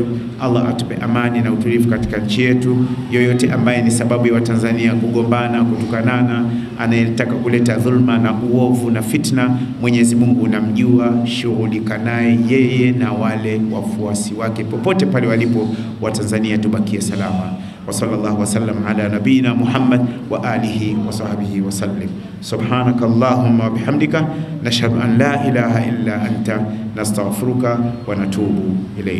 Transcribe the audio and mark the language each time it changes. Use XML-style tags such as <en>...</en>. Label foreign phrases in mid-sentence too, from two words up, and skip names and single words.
<sw>Allah atupe amani na utulivu katika nchi yetu. Yoyote ambaye ni sababu ya Watanzania kugombana, kutukanana, anayetaka kuleta dhulma na uovu na fitna, Mwenyezi Mungu unamjua, shughulika naye yeye na wale wafuasi wake popote pale walipo. Watanzania tubakie salama.</sw> <ar>وصلى الله وسلم على نبينا محمد وعلى آله وصحبه وسلم. سبحانك اللهم وبحمدك نشهد أن لا إله إلا أنت نستغفرك ونتوب إليك.</ar>